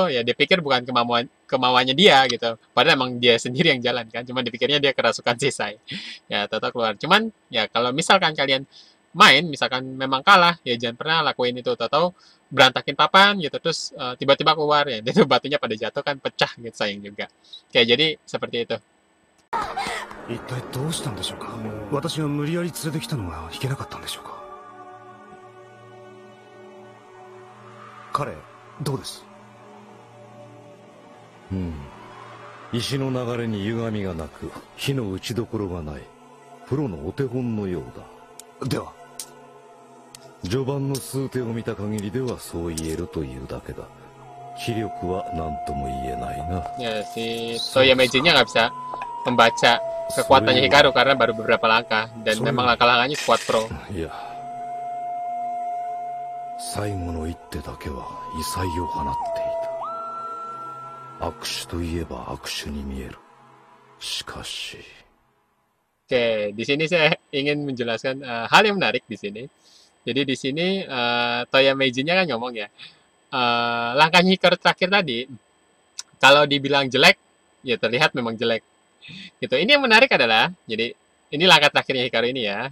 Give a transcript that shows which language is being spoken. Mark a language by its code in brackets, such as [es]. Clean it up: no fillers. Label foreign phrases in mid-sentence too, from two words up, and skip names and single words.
[id] Ya dia pikir bukan kemauannya dia gitu. Padahal emang dia sendiri yang jalan kan. Cuma dipikirnya dia kerasukan si Sai. Ya tahu-tahu keluar. Cuman ya kalau misalkan kalian main, misalkan memang kalah, ya jangan pernah lakuin itu. Tahu-tahu berantakin papan gitu, terus tiba-tiba keluar ya, itu batunya pada jatuh kan, pecah gitu, sayang juga. Kayak jadi seperti itu. [ja] 一体どうしたんでしょうか。私が無理やり連れてきたのがいけなかったんでしょうか。彼どうです。石の流れに歪みがなく、火の打ちどころがない、プロのお手本のようだ。では序盤の数手を見た限りではそう言えるというだけだ。気力は何とも言えないな。 [id] Ya, si Toya Meijin-nya nggak bisa membaca kekuatannya Hikaru karena baru beberapa langkah, dan memang langkah-langkahnya [en] squad pro. [ja] いや、最後の一手だけは異彩を放っていた。握手といえば握手に見える。しかし。 [id] Oke, di sini saya ingin menjelaskan hal yang menarik di sini. Jadi di sini Toya Meijin-nya kan ngomong ya, langkah Hikaru terakhir tadi, kalau dibilang jelek, ya terlihat memang jelek. Gitu. Ini yang menarik adalah, jadi ini langkah terakhirnya Hikaru ini ya.